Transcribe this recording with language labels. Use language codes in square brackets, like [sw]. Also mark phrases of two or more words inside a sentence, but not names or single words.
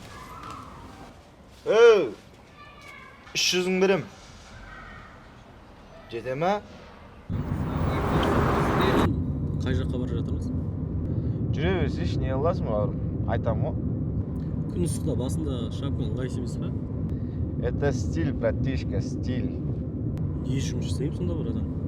[kk] 300-ің берем. Жете ма? Қай жаққа бара жатырмыз? Жүре берсейші, не аласың бауырым? Айтам ғой. Күн ыстықта басында шапкаң ыңғайсыз емес па? [ru] Это стиль, братишка, стиль. [kk] Не жұмыс істеймін сонда, братан?